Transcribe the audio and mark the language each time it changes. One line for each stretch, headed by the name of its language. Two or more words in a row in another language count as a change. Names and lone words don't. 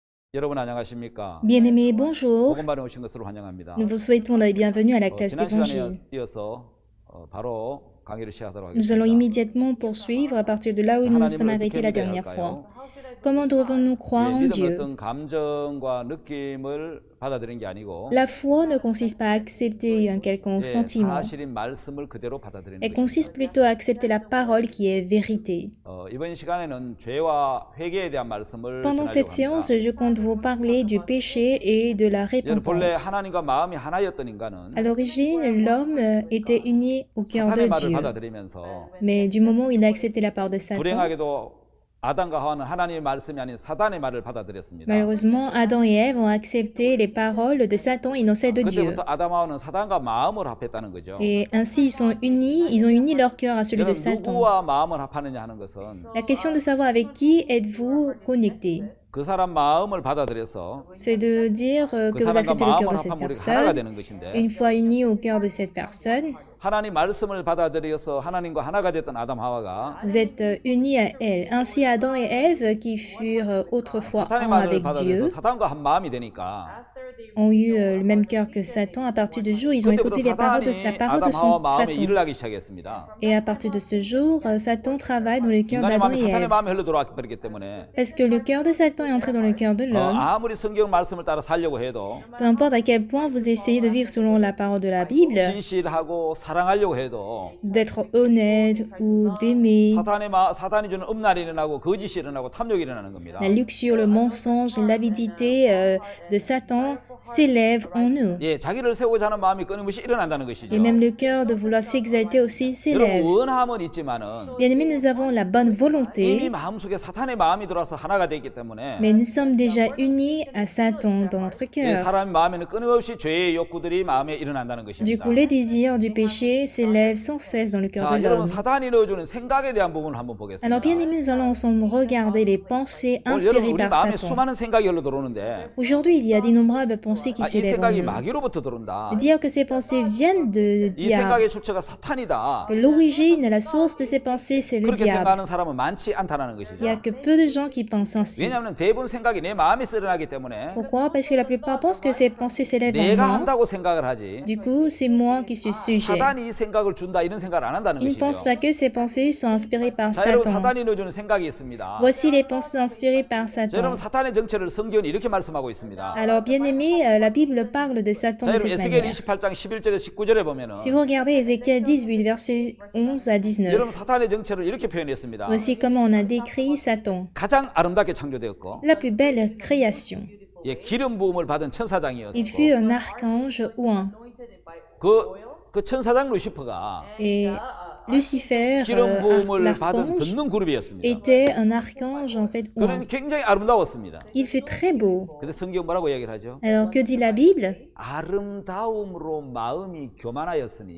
Korean: 여러분 안녕하십니까?
French: Bien-aimés, bonjour.
Korean: 복음발에 오신 것으로 환영합니다.
French: Nous vous souhaitons la bienvenue à la classe
Korean: 지난
French: d'évangile.
Korean: 시간에 이어서 바로 강의를 시작하도록
French: Nous allons
Korean: 하겠습니다.
French: immédiatement poursuivre à partir de là où nous nous sommes
Korean: 하나님을
French: arrêtés
Korean: 어떻게
French: la
Korean: 믿어야
French: dernière
Korean: 할까요?
French: fois. Comment devons-nous croire en
Korean: 믿음은
French: Dieu?
Korean: 어떤 감정과 느낌을 받아들이는 게 아니고
French: La foi ne consiste pas à accepter un quelconque sentiment.
Korean: 사실인 말씀을 그대로 받아들이는
French: Elle
Korean: 것입니다.
French: consiste plutôt à accepter la parole qui est vérité.
Korean: 이번 시간에는 죄와 회개에 대한 말씀을
French: Pendant
Korean: 전하려고
French: cette
Korean: 합니다.
French: séance, je compte vous parler du péché et de la
Korean: 여러분 본래
French: repentance.
Korean: 하나님과 마음이 하나였던 인간은
French: À l'origine, l'homme était uni au cœur
Korean: 사탄의
French: de
Korean: 말을
French: Dieu.
Korean: 받아들이면서
French: Mais du moment où il a accepté la parole de Satan,
Korean: 불행하게도 아담과 하와는 하나님의 말씀이 아닌 사단의 말을 받아들였습니다.
French: malheureusement, Adam et Ève ont accepté les paroles de Satan et non celles de Dieu.
Korean: 그때부터 아담과 하와는 사단과 마음을 합했다는 거죠.
French: Et ainsi, ils ont uni leur cœur à celui de
Korean: 여러분
French: Satan.
Korean: 누구와 마음을 합하느냐 하는 것은
French: La question de savoir avec qui êtes-vous connecté,
Korean: 그 사람 마음을 받아들여서
French: c'est de dire
Korean: 그
French: que vous
Korean: 사람과
French: acceptez le cœur
Korean: 마음을
French: de cette
Korean: 합하면 우리가 하나가
French: personne.
Korean: 되는 것인데
French: Une fois unis au cœur de cette personne,
Korean: 하나님 말씀을 받아들여서 하나님과 하나가 됐던 아담 하와가
French: vous êtes unis à elle. Ainsi, Adam et Ève, qui furent autrefois
Korean: 사탄의
French: un
Korean: 말을
French: avec
Korean: 받아들여서
French: Dieu,
Korean: 사탄과 한 마음이 되니까
French: ont eu le même cœur que Satan. À partir de ce jour, ils ont
Korean: 그때부터
French: écouté la parole de
Korean: 사탄이
French: Satan.
Korean: 아담 하와 마음에
French: Satan.
Korean: 일을 하기 시작했습니다.
French: Et à partir de ce jour, Satan travaille dans le cœur
Korean: 인간의
French: d'Adam
Korean: 마음이
French: et
Korean: 사탄의
French: Ève.
Korean: 마음에 흘러 들어왔기 버리기 때문에
French: Parce que le cœur de Satan est entré dans le cœur de l'homme.
Korean: 아무리 성경 말씀을 따라 살려고 해도
French: Peu importe à quel point vous essayez de vivre selon la parole de la Bible,
Korean: 진실하고 사랑하려고 해도
French: d'être honnête ou d'aimer,
Korean: 사탄이 주는 음란이 일어나고 거짓이 일어나고 탐욕이 일어나는 겁니다.
French: la luxure, le mensonge, l'avidité de Satan s'élève en nous.
Korean: 예, 자기를 세우고자 하는 마음이 끊임없이 일어난다는 것이죠.
French: Et même le cœur de vouloir s'exalter aussi s'élève.
Korean: 여러분 원함은 있지만은
French: Bien-aimés, nous avons la bonne
Korean: 이미
French: volonté,
Korean: 마음속에 사탄의 마음이 들어와서 하나가 되기 때문에
French: mais nous sommes déjà unis à Satan dans notre
Korean: 예,
French: cœur.
Korean: 사람의 마음에는 끊임없이 죄의 욕구들이 마음에 일어난다는
French: Du
Korean: 것입니다.
French: coup, les désirs du péché s'élèvent sans cesse dans le cœur
Korean: 자,
French: de
Korean: 여러분
French: l'homme.
Korean: 사탄이 넣어주는 생각에 대한 부분을 한번 보겠습니다.
French: Alors, bien aimés, nous allons ensemble regarder les pensées
Korean: 여러분
French: inspirées
Korean: 우리
French: par
Korean: 마음에
French: Satan.
Korean: 수많은 생각이 흘러 들어오는데
French: Aujourd'hui, il y a d'innombrables pensées qui
Korean: 이
French: s'élèvent en
Korean: 생각이
French: nous.
Korean: 마귀로부터 들어온다.
French: Dire que ces pensées viennent de
Korean: 이
French: diable,
Korean: 생각의 출처가 사탄이다.
French: que l'origine et la source de ces pensées, c'est le
Korean: 그렇게
French: diable.
Korean: 생각하는 사람은 많지 않다는 것이죠.
French: Il n'y a que peu de gens qui pensent ainsi.
Korean: 왜냐하면 대부분 생각이 내 마음에서 일어나기 때문에
French: Pourquoi? Parce que la plupart pensent que ces pensées s'élèvent en
Korean: 내가
French: moi.
Korean: 한다고 생각을 하지
French: Du coup, c'est moi qui suis sujet.
Korean: 사단이 이 생각을 준다 이런 생각을 안 한다는
French: Ils ne pensent
Korean: 것이죠.
French: pas que ces pensées sont inspirées par
Korean: 자, 여러분
French: Satan.
Korean: 사단이 넣어주는 생각이 있습니다.
French: Voici les pensées inspirées par
Korean: 자,
French: Satan.
Korean: 여러분 사탄의 정체를 성경은 이렇게 말씀하고 있습니다.
French: Alors, bien aimé, la Bible parle de Satan
Korean: 자,
French: de
Korean: 여러분
French: cette
Korean: 에스겔
French: manière.
Korean: 28장 11절에 19절에 보면은
French: Si vous regardez Ézéchiel 18, versets 11 à 19,
Korean: 여러분 사탄의 정체를 이렇게 표현했습니다.
French: voici comment on a décrit Satan.
Korean: 가장 아름답게 창조되었고
French: La plus belle création.
Korean: 예, 기름 부음을 받은
French: Il
Korean: 천사장이었고
French: fut un archange ou un.
Korean: 그 천사장 루시퍼가
French: Et Lucifer,
Korean: 기름 부음을 받은
French: l'archange,
Korean: 듣는 그룹이었습니다.
French: était un archange en fait ou un.
Korean: 그는 굉장히 아름다웠습니다.
French: Il fut très beau.
Korean: 근데 성경 뭐라고 이야기를 하죠?
French: Alors, que dit la Bible?
Korean: 아름다움으로 마음이 교만하였으니